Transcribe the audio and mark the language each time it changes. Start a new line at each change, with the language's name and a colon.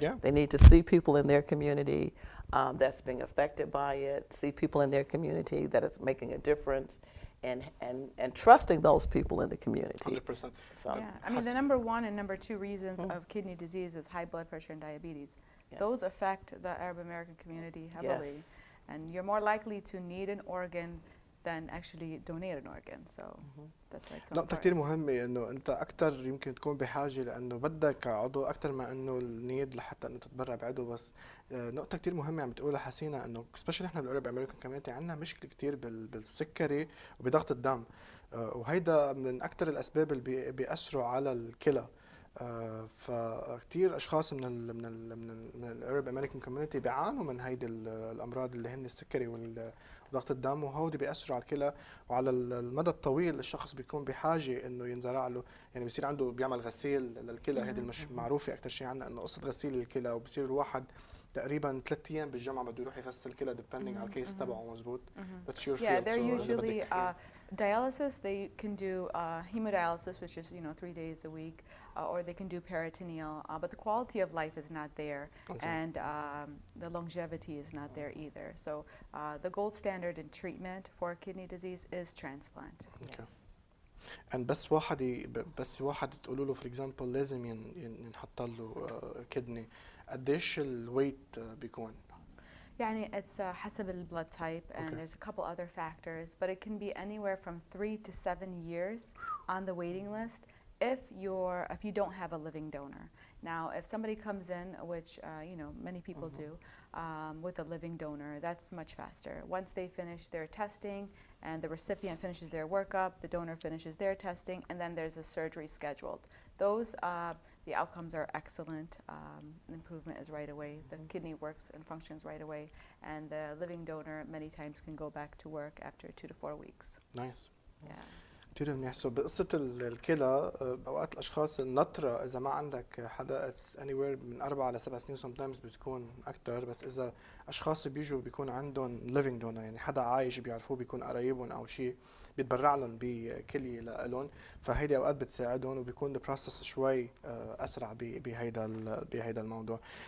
English: They need to see people in their community that's being affected by it, see people in their community that is making a difference, and trusting those people in the community. 100%. So, I mean, the number one and number two reasons of kidney disease is high blood pressure and diabetes. Those affect the Arab American community heavily, and you're more likely to need an organ than actually donate an organ. So that's why it's so
Arabic: نقطة كتير مهمة، إنه أنت أكتر يمكن تكون بحاجة لأنه بدك عضو أكتر ما إنه النيد لحتى إنه تتبرع بعضو. بس نقطة كتير مهمة عم بتقولها حسينة، إنه سبيشلي إحنا بالأورب أمريكان كوميونتي عندنا مشكلة كتير بالسكري وبضغط الدم، وهيدا من أكتر الأسباب اللي بيأثروا على الكلى. فكتير اشخاص من الارب امريكان كوميونتي بيعانوا من هيدي الامراض اللي هن السكري وضغط الدم، وهودي بياثروا على الكلى، وعلى المدى الطويل الشخص بيكون بحاجه انه ينزرع له، يعني بيصير عنده بيعمل غسيل للكلى. هيدي مش معروفه اكثر شيء عندنا، انه قصه غسيل الكلى، وبصير الواحد تقريبا 3 ايام بالجامعه بده يروح يغسل كلى depending على الكيس تبعه. مزبوط.
English: That's your field. Yeah, they're usually dialysis. They can do hemodialysis, which is 3 days a week, or they can do peritoneal, but the quality of life is not there, and the longevity is not there either. So the gold standard in treatment for kidney disease is transplant.
Arabic: بس واحد تقولوا له
English: for example
Arabic: لازم ينحط له كدني، قديش الويت بيكون؟ يعني
English: it's
Arabic: حسب ال
English: blood type, and there's a couple other factors, but it can be anywhere from 3 to 7 years on the waiting list if you don't have a living donor. Now, if somebody comes in, which many people do, with a living donor, that's much faster. Once they finish their testing and the recipient finishes their workup, the donor finishes their testing, and then there's a surgery scheduled. Those, the outcomes are excellent. Improvement is right away. The kidney works and functions right away, and the living donor many times can go back to work after 2 to 4 weeks. Nice. Yeah.
Arabic: كثير منيح. سو بقصة الكلى اوقات الاشخاص النطرة اذا ما عندك حدا anywhere من 4 ل 7 سنين sometimes بتكون اكثر، بس اذا اشخاص بيجوا بيكون عندهم living donor يعني حدا عايش بيعرفوه بيكون قرايبهم او شيء بيتبرع لهم بكلية لهم، فهيدي اوقات بتساعدهم وبيكون البروسس شوي اسرع بهيدا الموضوع.